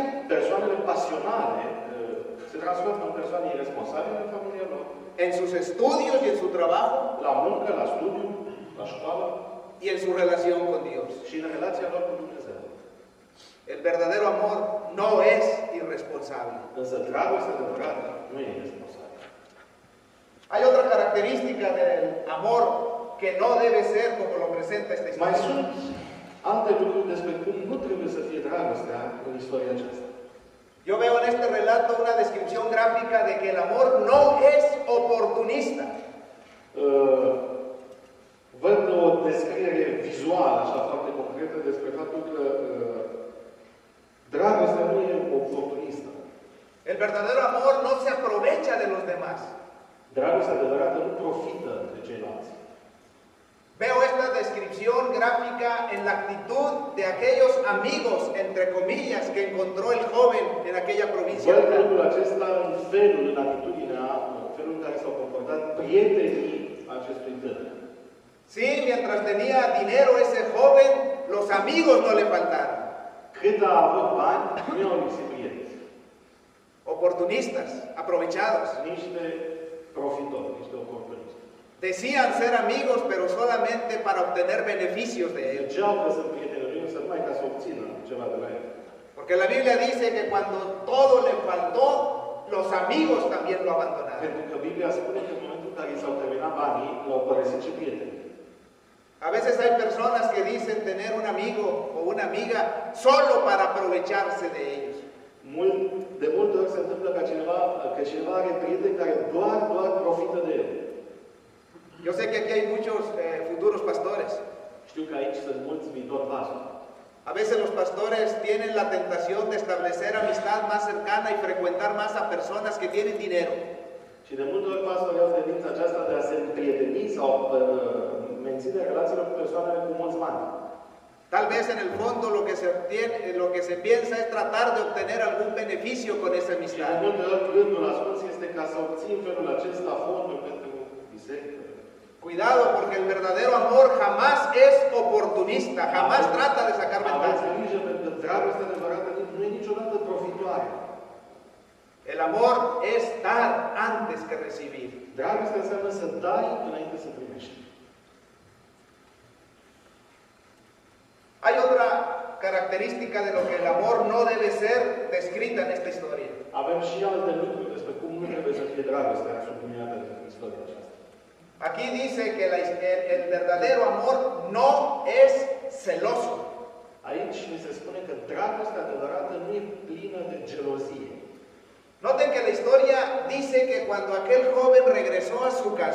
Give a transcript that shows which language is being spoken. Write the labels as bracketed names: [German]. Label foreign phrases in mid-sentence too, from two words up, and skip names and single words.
[Romanian] Persoanele pasionale se transformă în persoane irresponsabile în familia lor. [Spanish] en sus estudios y en su trabajo [Romanian] La muncă, la studiu, la școală [Spanish] y en su relación con Dios. [Romanian] și în relația lor cu Dumnezeu. [Spanish] El verdadero amor no es irresponsable. [Romanian] Însă dragostea adevărată nu e irresponsabilă. [Spanish] Hay otra característica del amor que no debe ser como lo presenta esta [Romanian] Mai [Spanish] historia. [Romanian] sunt alte lucruri despre cum nu trebuie să fie dragostea în istoria aceasta. [Spanish] Yo veo en este relato una descripción gráfica de que el amor no es oportunista. [Romanian] Văd o descriere vizuală, așa foarte concretă, despre faptul că dragostea nu e oportunistă. [Spanish] El verdadero amor no se aprovecha de los demás. [Romanian] Dragostea adevărată nu profită de ceilalți. [Spanish] Veo esta descripción gráfica en la actitud de aquellos amigos, entre comillas, que encontró el joven en aquella provincia. [Romanian] Văd lucrul acesta în felul, în atitudinea, în felul în care s-au comportat prietenii acestui tânăr. [Spanish] Sí, mientras tenía dinero ese joven, los amigos no le faltaron. [Romanian] Cât a avut bani, nu i-au lipsit prieteni. [Spanish] Oportunistas, aprovechados. [Romanian] Niște profitori, niște oportuniști. [Spanish] Decían ser amigos, pero solamente para obtener beneficios de él. [Romanian] Ziceau că sunt prietenii lui, însă numai ca să obțină ceva de la el. [Spanish] Porque la Biblia dice que cuando todo le faltó, los amigos también lo abandonaron. [Romanian] Pentru că Biblia spune că în momentul în care i s-au terminat banii, l-au părăsit și prietenii. [Spanish] A veces hay personas que dicen tener un amigo o una amiga solo para aprovecharse de ellos. [Romanian] De multe ori se întâmplă că cineva are prieteni care doar profită de el. [Spanish] Yo sé que aquí hay muchos futuros pastores. [Romanian] Știu că aici sunt mulți viitori pastori. [Spanish] A veces los pastores tienen la tentación de establecer amistad más cercana y frecuentar más a personas que tienen dinero. [Romanian] Și de multe ori pastorii au tendința aceasta de a se împrieteni sau menține relațiile cu persoanele cu mulți bani. [Spanish] Tal vez en el fondo lo que se piensa es tratar de obtener algún beneficio con esa [Romanian] Și de [Spanish] amistad. [Romanian] multe ori gândul ascuns este ca să obțin felul acesta fonduri pentru biserică. [Spanish] Cuidado, porque el verdadero amor jamás es oportunista, jamás trata de sacar [Romanian] Aveți [Spanish] ventaja. [Romanian] grijă pentru că dragostea adevărată nu e niciodată profitoare. [Spanish] El amor es dar antes que recibir. [Romanian] Dragostea înseamnă să dai înainte să primești. [Spanish] Hay otra característica de lo que el amor no debe ser descrita en esta historia. [Romanian] Avem și alte lucruri despre cum nu trebuie să fie dragostea subliniată în istoria aceasta. [Spanish] Aquí dice que el verdadero amor no es celoso. [Romanian] Aici ni se spune că dragostea adevărată nu e plină de gelozie. [Spanish] Noten que la historia dice que cuando aquel joven regresó a su casa,